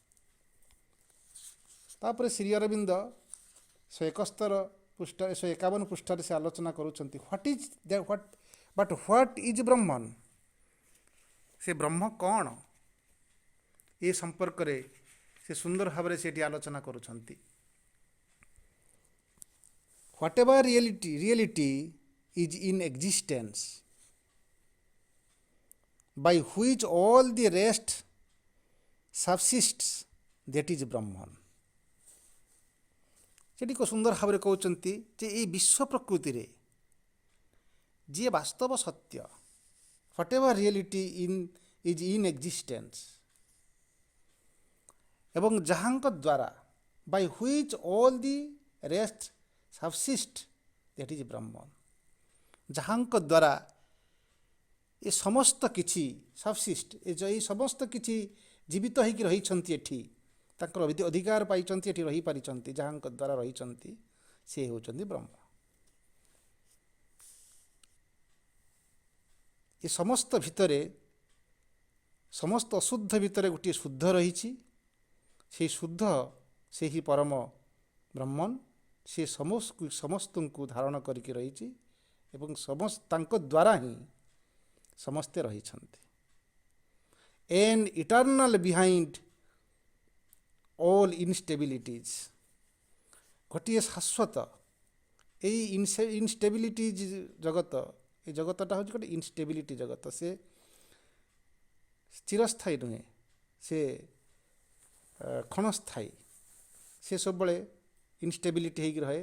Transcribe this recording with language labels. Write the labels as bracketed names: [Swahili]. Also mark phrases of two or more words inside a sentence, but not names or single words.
[Odia] ତାପରେ ଶ୍ରୀ ଅରବିନ୍ଦ 151 ପୃଷ୍ଠାରେ ସେ ଆଲୋଚନା କରୁଛନ୍ତି [English] What is Brahman, [Odia] ସେ ବ୍ରହ୍ମ କ'ଣ, ଏ ସମ୍ପର୍କରେ ସେ ସୁନ୍ଦର ଭାବରେ ସେଠି ଆଲୋଚନା କରୁଛନ୍ତି। [English] Whatever reality is in existence, by which all the rest subsists, that is Brahman. [Odia] ସେଠି ସୁନ୍ଦର ଭାବରେ କହୁଛନ୍ତି ଯେ ଏହି ବିଶ୍ୱ ପ୍ରକୃତିରେ ଯିଏ ବାସ୍ତବ ସତ୍ୟ, [English] whatever reality is in existence, [Odia] ଏବଂ ଯାହାଙ୍କ ଦ୍ୱାରା [English] by which all the rest subsist, that is Brahman. [Odia] ଯାହାଙ୍କ ଦ୍ୱାରା ଏ ସମସ୍ତ କିଛି ସବସିଷ୍ଟ, ଏଇ ସମସ୍ତ କିଛି ଜୀବିତ ହେଇକି ରହିଛନ୍ତି, ଏଠି ତାଙ୍କର ଅଧିକାର ପାଇଛନ୍ତି, ଏଠି ରହିପାରିଛନ୍ତି, ଯାହାଙ୍କ ଦ୍ୱାରା ରହିଛନ୍ତି, ସେ ହେଉଛନ୍ତି ବ୍ରହ୍ମ। ଏ ସମସ୍ତ ଭିତରେ, ସମସ୍ତ ଅଶୁଦ୍ଧ ଭିତରେ ଗୋଟିଏ ଶୁଦ୍ଧ ରହିଛି। ସେହି ଶୁଦ୍ଧ ସେହି ପରମ ବ୍ରହ୍ମନ୍, ସେ ସମସ୍ତଙ୍କୁ ଧାରଣ କରିକି ରହିଛି ଏବଂ ତାଙ୍କ ଦ୍ୱାରା ହିଁ ସମସ୍ତେ ରହିଛନ୍ତି। [English] an eternal behind all instabilities, [Odia] ଗୋଟିଏ ଶାଶ୍ୱତ ଏଇ ଇନଷ୍ଟେବିଲିଟିଜ ଜଗତ, ଏ ଜଗତଟା ହେଉଛି ଗୋଟେ ଇନଷ୍ଟେବିଲିଟି ଜଗତ। ସେ ଚିରସ୍ଥାୟୀ ନୁହେଁ, ସେ କ୍ଷଣସ୍ଥାୟୀ। ସେ ସବୁବେଳେ ଇନଷ୍ଟେବିଲିଟି ହେଇକି ରହେ।